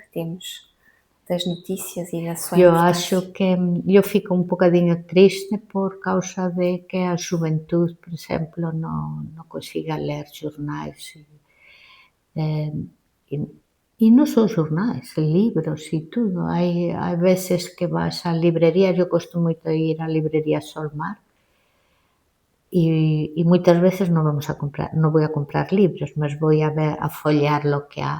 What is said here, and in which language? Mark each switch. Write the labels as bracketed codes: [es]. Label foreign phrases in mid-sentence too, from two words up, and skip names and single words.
[pt] Que temos das notícias e da sua [gl] eu [pt] importância. [gl] acho que eu fico un bocadiño triste por causa de que a xuventude, por exemplo, non consiga ler xornais eh, e e non só xornais, libros e tudo. Hai veces que vas á librería, eu gosto moito de ir á librería Solmar, e moitas veces non vou a comprar libros, mas vou a ver, a folhear lo que há.